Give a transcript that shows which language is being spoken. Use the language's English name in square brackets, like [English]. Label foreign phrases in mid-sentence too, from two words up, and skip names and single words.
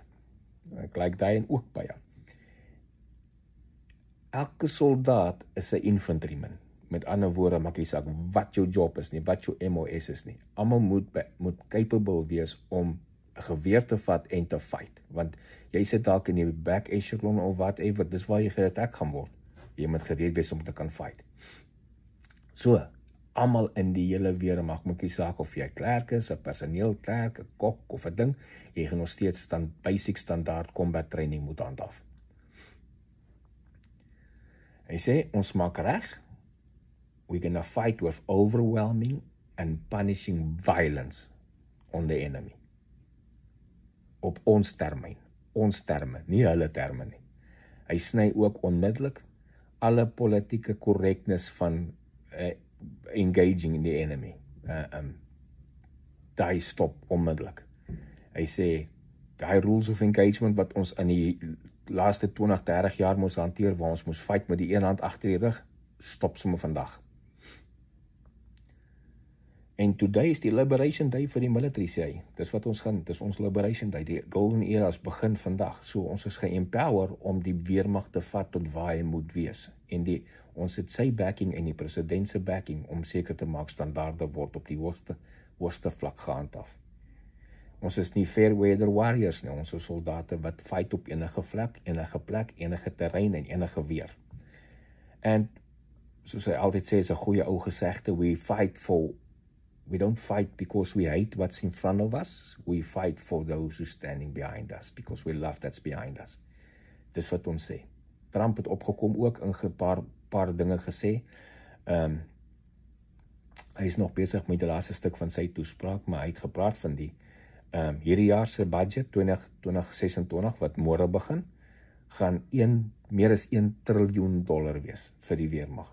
[Afrikaans] Ek like daai en ook baie. Elke soldaat is 'n infantryman. Met ander woorde, maak nie saak wat jou job is nie, wat jou MOS is nie. Almal moet capable wees om 'n geweer te vat en te fight. Want jy sit dalk in die [English] back echelon [Afrikaans] of whatever, dis waar jy geattack gaan word. Jy moet gereed wees om te kan fight. So, almal in die hele weermag, maak nie saak of jy klerk is, 'n personeelklerk, 'n kok of 'n ding, jy gaan nog steeds basic standaard [English] combat training [Afrikaans] moet handhaaf. Hy sê, ons maak reg. [English] We're going to fight with overwhelming and punishing violence on the enemy. [Afrikaans] Op ons terme, nie hulle terme nie. Hy sny ook onmiddellik alle politieke correctness van [English] engaging in the enemy. [Afrikaans] Daai stop onmiddellik. Hy sê, daai [English] rules of engagement [Afrikaans] wat ons in die laaste 20-30 jaar moes hanteer, waar ons moes fight met die een hand agter die rug, stop sommer vandag. En today is die Liberation Day vir die military, sê hy. Dis wat ons gaan, dis ons Liberation Day. Die Golden Eras begin vandag. So ons is ge-empower om die weermag te vat tot waar hy moet wees. En ons het sy backing en die president se backing om seker te maak standaarde word op die hoogste vlak gehandhaaf. Ons is nie [English] fair weather warriors [Afrikaans] nie. Ons is soldate wat fight op enige vlak, enige plek, enige terrein en enige weer. En soos hy altyd sê, is 'n goeie ou gesegde, [English] we don't fight because we hate what's in front of us. We fight for those who standing behind us, because we love that's behind us. [Afrikaans] Dis wat ons sê. Trump het opgekom ook in 'n paar dinge gesê. Hy is nog besig met die laaste stuk van sy toespraak, maar hy het gepraat van die hierdie jaar se budget 2026 wat môre begin, gaan meer as $1 triljoen wees vir die weermag.